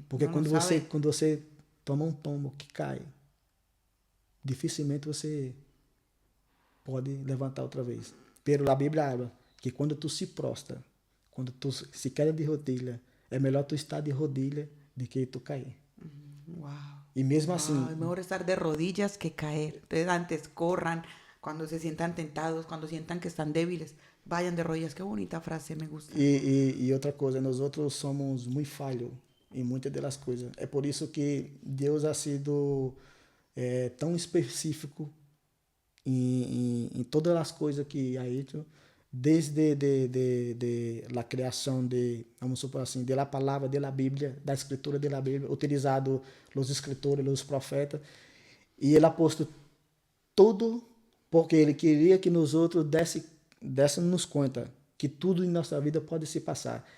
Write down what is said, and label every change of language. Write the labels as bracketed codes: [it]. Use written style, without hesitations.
[pt] porque quando você toma um tombo que cai, dificilmente você pode levantar outra vez. Pero a Bíblia habla que quando tu se prostra, quando tu se queda de rodilha, é melhor tu estar de rodilha do que tu cair. Wow. E mesmo assim, [es] es mejor estar de rodillas que caer. Entonces antes corran, cuando se sientan tentados, cuando sientan que están débiles, vayan de rodillas. Qué bonita frase, me gusta. [pt] E outra coisa, nós outros somos muito falhos em muitas das coisas. É por isso que Deus ha sido tão específico em todas as coisas que ha hecho, desde de la criação de, vamos supor assim, de la palavra, de la Bíblia, da escritura de la Bíblia, utilizado os escritores, os profetas, e ele ha posto tudo porque ele queria que nós outros dessemos conta que tudo em nossa vida pode se passar.